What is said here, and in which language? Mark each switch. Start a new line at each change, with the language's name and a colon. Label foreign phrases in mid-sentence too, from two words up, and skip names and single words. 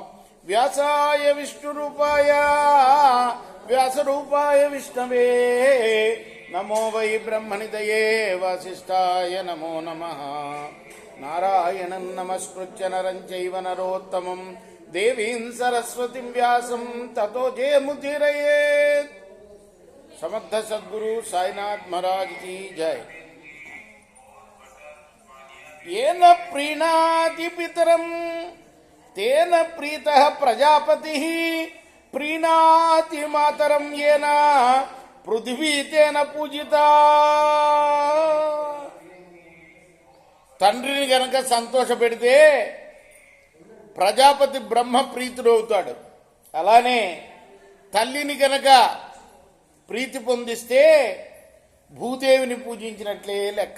Sanskrit: వ్యాసాయ విష్ణు రూపాయ వ్యాస రూపాయ విష్ణవే నమో వై బ్రహ్మనిదయే వాసిష్ఠాయ నమో నమః. నారాయణం నమస్కృత్య నరం చైవ నరోత్తమం దేవీం సరస్వతిం వ్యాసం తతో జయముదీరయేత్.
Hindi: సమర్థ సద్గురు సాయినాథ్ మహారాజ్ की जय.
Sanskrit: येन प्रीणाति पितरं तेन प्रीतः प्रजापतिः प्रीणाति मातरं येन पृथ्वी तेन पूजिता.
Telugu: తండ్రిని గనక సంతోష పెడితే ప్రజాపతి బ్రహ్మ ప్రీతుడు అవుతాడు. అలానే తల్లిని గనక ప్రీతి పొందిస్తే భూదేవిని పూజించినట్లే లెక్క.